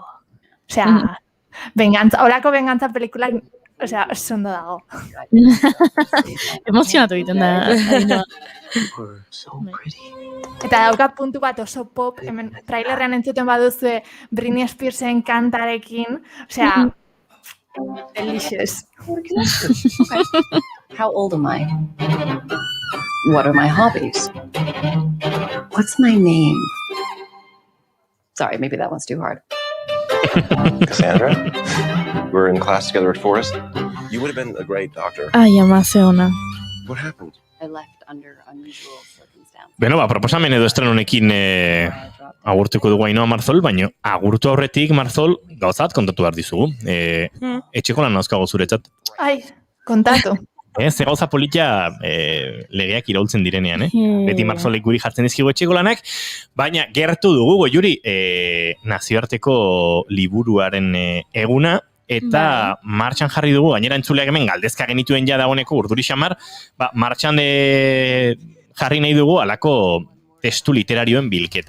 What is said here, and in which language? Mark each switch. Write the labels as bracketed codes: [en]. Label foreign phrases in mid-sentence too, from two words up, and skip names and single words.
[eu] Osea, horako bengantza pelikulak, oso ondo dago. Emozionatu egiten da. Eta dauka puntu bat oso pop, hemen trailerrean entzuten baduzue Britney Spearsen kantarekin, osea, delicious. [en] How old am I? What are my hobbies? What's my name? Sorry, maybe that one's too hard. Cassandra, we're in class together at Forest. You would have been a great doctor. [eu] Ai, ama, ze ona. [en] What happened? I left under unusual circumstances. [eu] Beno, proposamen edo estren honekin agurtuko dugu Ainhoa Marzol, baina agurtu aurretik Marzol gauzat kontatu behar dizugu. Etxeko lan nauzkago zuretzat. Ai, kontatu. Ze gauza politia legeak iraultzen direnean, Beti Marzolek guri jartzen dizkigu etxeko lanak, baina gertu dugu Goiuri nazioarteko liburuaren eguna, eta martxan jarri dugu, gainera entzuleak hemen galdezka genituen ja dagoeneko urduri xamar, martxan jarri nahi dugu alako testu literarioen bilketa.